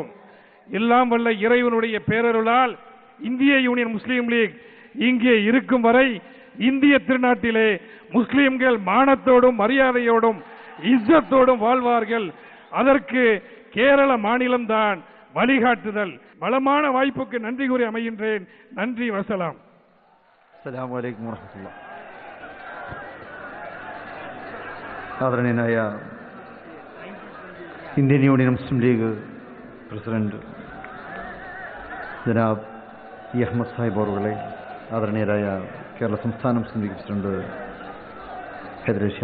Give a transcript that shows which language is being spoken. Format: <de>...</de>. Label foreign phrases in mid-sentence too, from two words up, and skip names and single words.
<ta>எல்லாம் வல்ல இறைவனுடைய பேரருளால் இந்திய யூனியன் முஸ்லீம் லீக் இங்கே இருக்கும் வரை இந்திய திருநாட்டிலே முஸ்லீம்கள் மானத்தோடும் மரியாதையோடும் இஸ்ஸத்தோடும் வாழ்வார்கள். அதற்கு கேரள மாநிலம்தான் வழிகாட்டுதல். வளமான வாய்ப்புக்கு நன்றி கூறி அமைகின்றேன். நன்றி, வசலாம்.</ta> <ar>السلام عليكم ورحمة الله.</ar> <ml>ആദരണീയനായ ഇന്ത്യൻ യൂണിയൻ മുസ്ലിം ലീഗ് പ്രസിഡന്റ് ജനാബ് ഇ അഹമ്മദ് സാഹിബ് അവர்களே, ആദരണീയരായ കേരള സംസ്ഥാന മുസ്ലിം ലീഗ് പ്രസിഡന്റ് ഹൈദർ അലി</ml>